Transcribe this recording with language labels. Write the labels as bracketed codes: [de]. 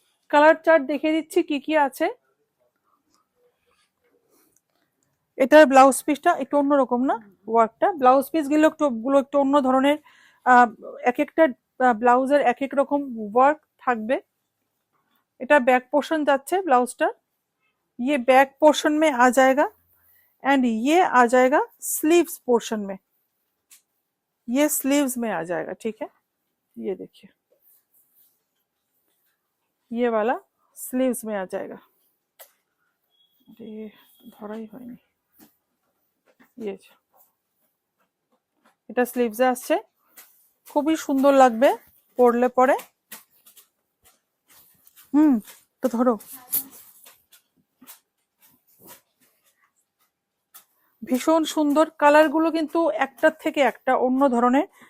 [bn] Colour chart দেখিয়ে দিচ্ছি কি কি আছে। এটার ব্লাউজ পিসটা একটু অন্যরকম না, ওয়ার্কটা। ব্লাউজ পিস গুলো একটু অন্য ধরনের, এক একটা ব্লাউজের এক এক রকম ওয়ার্ক থাকবে। এটা बैक पोर्शन যাচ্ছে ব্লাউজটা, [hi] ये बैक पोर्शन में आ जाएगा एंड ये आ जाएगा स्लीव्स पोर्शन में, ये स्लीव्स में आ जाएगा, ठीक है। ये देखिए, ये वाला स्लीव्स में आ जाएगा। [bn] अरे ধরাই হয়নি। ये এটা স্লিভসে আসছে, খুবই সুন্দর লাগবে পরলে পরে। তো ধরো, ভীষণ সুন্দর কালার গুলো, কিন্তু একটার থেকে একটা অন্য ধরনের।